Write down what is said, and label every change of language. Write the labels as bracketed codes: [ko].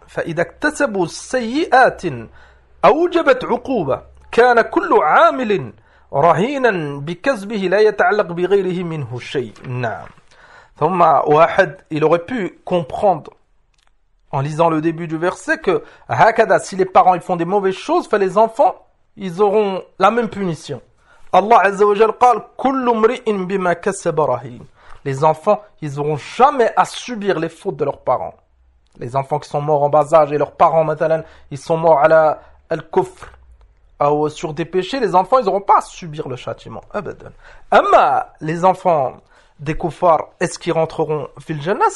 [ar] فإذا اكتسبوا سيئات أوجبت عقوبة كان كل عامل رهينا بكسبه لا يتعلق بغيره منه شيء. نعم ثم واحد [fr] il aurait pu comprendre en lisant le début du verset que [ar] هكذا [fr] si les parents ils font des mauvaises choses fait les enfants ils auront la même punition. [ar] Allah Azza wa Jal قال كل امرئ بما كسب رهين. [fr] Les enfants ils auront jamais à subir les fautes de leurs parents. Les enfants qui sont morts en bas âge et leurs parents, [ar] مثلاً, [fr] ils sont morts à la al-kufr, ou sur des péchés, les enfants, ils n'auront pas à subir le châtiment. [ar] Abadan. Amma, [fr] les enfants des kuffars, est-ce qu'ils rentreront [ar] fil jannah?